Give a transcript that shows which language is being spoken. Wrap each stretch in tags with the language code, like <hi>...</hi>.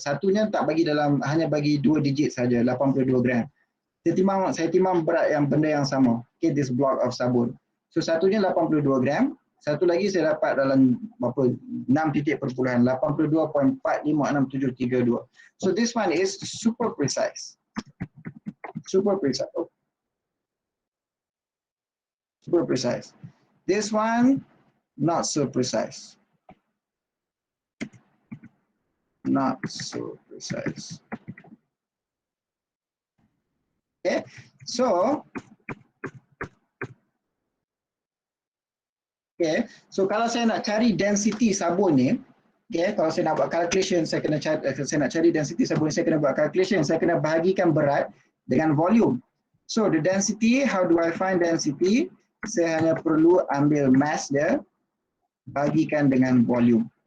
<ms>Satunya tak bagi dalam, hanya bagi 2 digit saja, 82 gram. Saya timbang berat yang benda yang sama. Okay,</ms> <en>this block of</en> <ms>sabun. So satunya 82 gram, Satu lagi saya dapat dalam berapa 6 titik perpuluhan 82.456732.</ms> <en>So this one is super precise. Super precise. Oh. Super precise. This one not so precise. Not so precise.</en> <ms>Okay, so kalau saya nak cari density sabun ni, kalau saya nak buat calculation, saya nak cari density sabun, saya kena buat calculation, saya kena bahagikan berat dengan volume.</ms> <en>So the density, how do I find density?</en> <ms>Saya hanya perlu ambil mass dia, bagikan dengan volume.</ms>